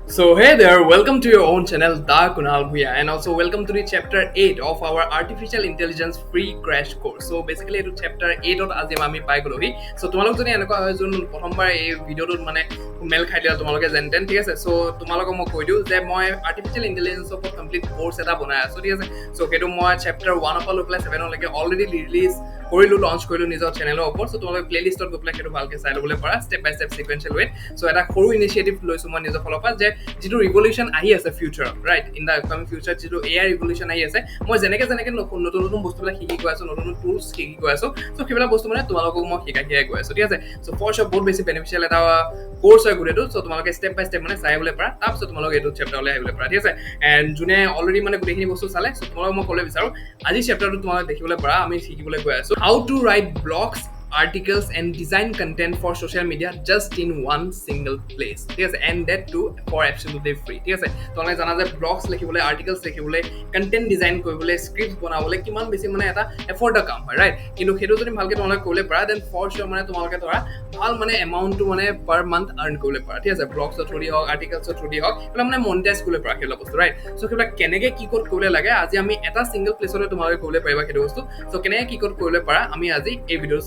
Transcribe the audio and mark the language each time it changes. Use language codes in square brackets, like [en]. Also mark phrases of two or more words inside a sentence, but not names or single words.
[en] So hey there, welcome to your own channel, the Kunal Bhuyan, and also welcome to the chapter 8 of our artificial intelligence free crash course. So basically [as] এইটো chapter 8 ত আজি আমি পাই গলোহি। So তোমালোক যদি এনেকুৱা হয় যোন প্ৰথমবাৰ এই ভিডিঅ'টোত মানে মেল খাই দিলা তোমালোকে যেনতেন ঠিক আছে। So তোমালোকক মই কৈ দিওঁ যে মই artificial intelligence ওপৰত কমপ্লিট কোৰ্চ এটা বনাই আছো ঠিক আছে। So সেইটো মই chapter 1 পৰা লৈ পেলাই 7 লৈকে অলৰেডি ৰিলিজ কৰিলো লঞ্চ কৰিলো নিজৰ চেনেলৰ ওপৰত। So তোমালোকে প্লেলিষ্টত গৈ পেলাই সেইটো ভালকে চাই ল'বলৈ পাৰা [en] step by step sequential way. [as] So এটা সৰু ইনিচিয়েটিভ লৈছো মই নিজৰ ফালৰ পৰা যে যিটো ৰিভলিউশ্যন আহি আছে ফিউচাৰত [en] right in the upcoming future [as] যিটো [en] AI revolution [as] আহি আছে মই যেনেকে নতুন নতুন বস্তুবিলাক শিকি গৈ আছো নতুন টুলছ শিকি গৈ আছো চ' সেইবিলাক বস্তু মানে তোমালোকক মই শিকাই গৈ আছো ঠিক আছে [en] so for sure [as] বহুত বেছি বেনিফিচিয়েল এটা কোৰ্চ হয় গোটেইটো চ' তোমালোকে [en] step by step [as] মানে চাই আহিবলৈ পাৰা তাৰপিছত তোমালোকে এইটো চেপ্টাৰলৈ আহিবলৈ পাৰা ঠিক আছে এণ্ড যোনে অলৰেডি মানে গোটেইখিনি বস্তু চালে চ' তোমালোকক মই ক'বলৈ বিচাৰো আজি চেপ্টাৰটো তোমালোকে দেখিবলৈ পাৰা আমি শিকিবলৈ গৈ আছো [en] how to write blogs articles and design content for social media just in one single place [as] ঠিক আছে [en] and that too for absolutely free [as] ঠিক আছে তোমালোকে জানা যে ব্লগছ লিখিবলৈ আৰ্টিকেলছ লিখিবলৈ কণ্টেণ্ট ডিজাইন কৰিবলৈ স্ক্ৰিপ্ট বনাবলৈ কিমান বেছি মানে এটা এফৰ্টৰ কাম হয় ৰাইট কিন্তু সেইটো যদি ভালকৈ তোমালোকে কৰিবলৈ পাৰা [en] then for sure [as] মানে তোমালোকে ধৰা ভাল মানে এমাউণ্টটো মানে [en] per month earn [as] কৰিবলৈ পাৰা ঠিক আছে ব্লগছৰ থ্ৰুদি হওক আৰ্টিকেলছৰ থ্ৰুদি হওক সেইবিলাক মানে মনিটাইজ কৰিবলৈ পাৰা সেইবিলাক বস্তু [en] right so' [as] সেইবিলাক কেনেকৈ কি ক'ত কৰিবলৈ লাগে আজি আমি এটা ছিংগল প্লেচতে তোমালোকে কৰিবলৈ পাৰিবা সেইটো বস্তু চ' কেনেকৈ কি ক'ত কৰিবলৈ পাৰা আমি আজি এই ভিডিঅ'টো